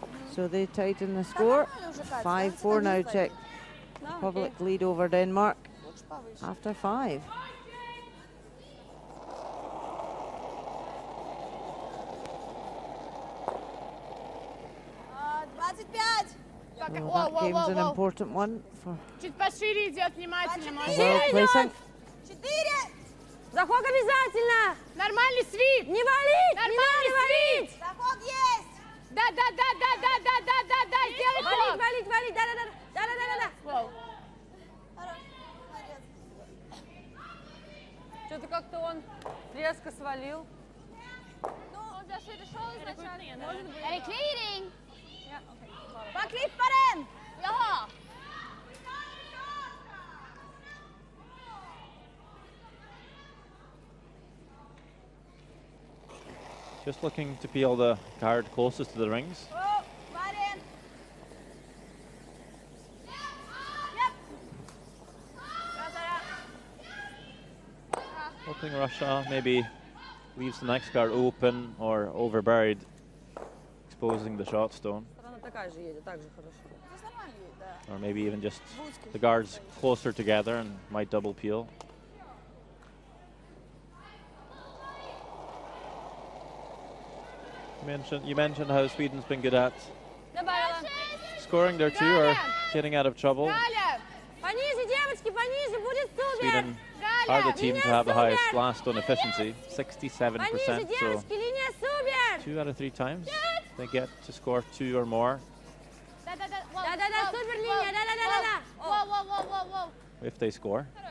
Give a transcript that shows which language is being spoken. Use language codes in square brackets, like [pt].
[en] So they tighten the score. 5-4 now, Czech Republic lead over Denmark after 5. that game's an important one for [ru] Чуть пошире идет, внимательно. [en] world placing. 4! [ru] Заход обязательно. Нормальный свип. Не вали. Нормальный свип. Заход есть! Да. Сделай ход. Валить, да. Воу. Хорош, молодец. Что-то как-то он резко свалил. Он решил изначально. [sv] Är det clearing? Bara klippa den! Jaha. [en] Just looking to peel the card closest to the rings. Oh, Marin! Yep! [sv] Bra Sara! [en] Hoping Russia maybe leaves the next card open or overburied, exposing the shot stone. [ru] Она такая же едет, так же хорошо. Здесь нормально едет, да. [en] Or maybe even just the guards closer together and might double peel. You mentioned how Sweden's been good at scoring there too, or getting out of trouble. [ru] Пониже, девочки, пониже, будет супер. [en] Sweden are the team to have the highest blast stone efficiency, 67%. So [ru] Линия супер. [en] 2 out of 3 times they get to score 2 or more. [ru] Да, супер линия, да. Воу. [en] If they score.